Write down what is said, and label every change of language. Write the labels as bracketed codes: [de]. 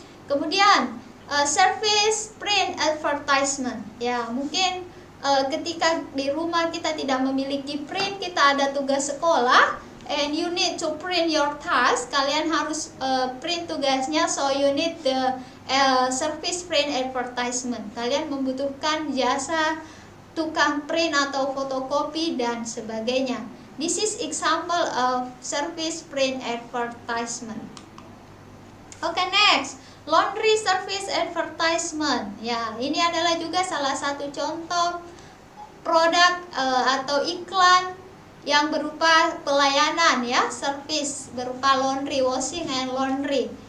[id] Kemudian service print advertisement ya, mungkin ketika di rumah kita tidak memiliki print, kita ada tugas sekolah [en] and you need to print your task, [id] kalian harus print tugasnya, [en] so you need the service print advertisement. [id] Kalian membutuhkan jasa tukang print atau fotokopi dan sebagainya. [en] This is example of service print advertisement. Okay, next, laundry service advertisement. [id] Ya, ini adalah juga salah satu contoh produk atau iklan yang berupa pelayanan ya, service berupa laundry, [en] washing and laundry.